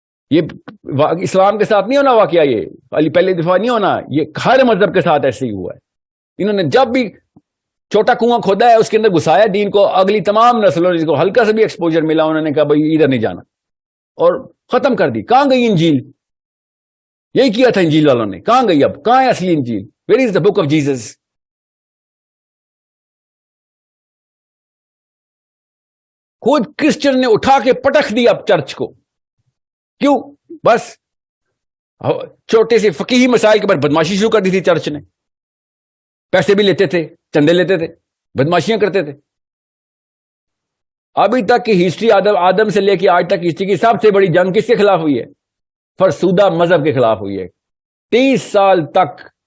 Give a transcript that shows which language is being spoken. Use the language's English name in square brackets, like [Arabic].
[Urdu] یہ اسلام کے ساتھ نہیں ہونا واقعہ، یہ پہلے دفعہ نہیں ہونا، یہ ہر مذہب کے ساتھ ایسے ہی ہوا ہے. انہوں نے جب بھی چھوٹا کنواں کھودا ہے اس کے اندر گھسایا دین کو. اگلی تمام نسلوں نے جس کو ہلکا سے بھی ایکسپوجر ملا انہوں نے کہا بھائی ادھر نہیں جانا، اور ختم کر دی. کہاں گئی انجیل؟ یہی کیا تھا انجیل والوں نے. کہاں گئی؟ اب کہاں ہے اصلی انجیل؟ [English] Where is the book of Jesus? [Urdu] خود کرسچن نے اٹھا کے پٹک دیا چرچ کو. کیوں؟ بس چھوٹے سے فقیہی مسائل کے بعد بدماشی شروع کر دی تھی چرچ نے. پیسے بھی لیتے تھے، چندے لیتے تھے، بدماشیاں کرتے تھے. ابھی تک کی ہسٹری آدم سے لے کے آج تک ہسٹری کی سب سے بڑی جنگ کس کے خلاف ہوئی ہے؟ فرسودہ مذہب کے خلاف ہوئی ہے. 30 سال تک